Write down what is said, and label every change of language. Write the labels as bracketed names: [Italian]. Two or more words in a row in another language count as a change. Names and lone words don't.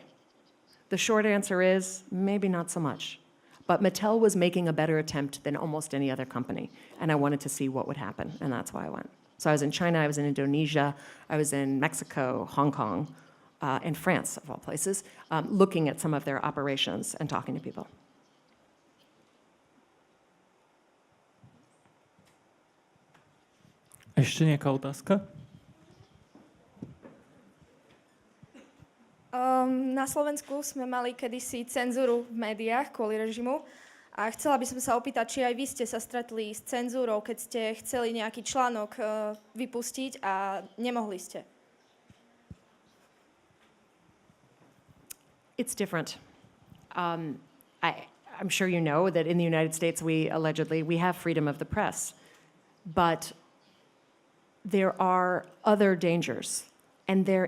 [English] The short answer is maybe not so much. But Mattel was making a better attempt than almost any other company, and I wanted to see what would happen, and that's why I went. So I was in China, I was in Indonesia, I was in Mexico, Hong Kong, and France, of all places, looking at some of their operations and talking to people. [Slovak] Ešte nejaká otázka? Na Slovensku sme mali kedysi cenzúru v médiách kvôli režimu a chcela by som sa opýtať, či aj vy ste sa stretli s cenzúrou, keď ste chceli nejaký článok vypustiť a nemohli ste. [English] It's different. I'm sure you know that in the United States we have freedom of the press, but there are other dangers, and they're insidious.